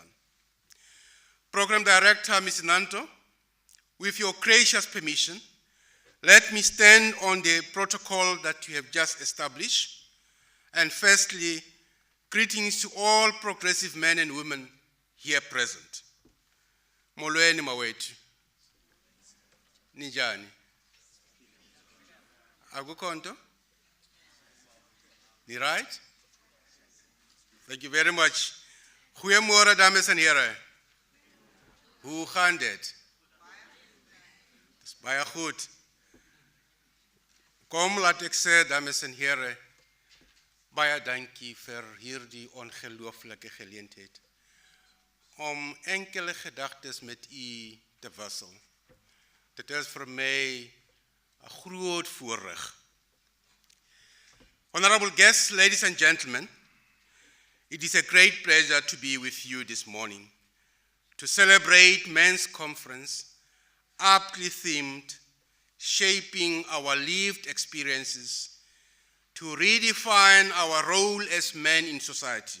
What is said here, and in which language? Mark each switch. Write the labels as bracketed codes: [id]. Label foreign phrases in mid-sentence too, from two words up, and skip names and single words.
[en] Program Director, Ms. Nanto, with your gracious permission, let me stand on the protocol that you have just established. And firstly, greetings to all progressive men and women here present. [xh] Molweni mawethu. Ninjani? Akukho nto? Ni right? [en] Thank you very much. [af] Goeiemôre dames en here. Hoe gaan dit? Dis baie goed. Kom laat ek sê dames en here, baie dankie vir hierdie ongelooflike geleentheid om enkele gedagtes met u te wissel. Dit is vir my 'n groot voorreg. [en] Honorable guests, ladies and gentlemen, it is a great pleasure to be with you this morning to celebrate Men's Conference, aptly themed, Shaping Our Lived Experiences to redefine our role as men in society,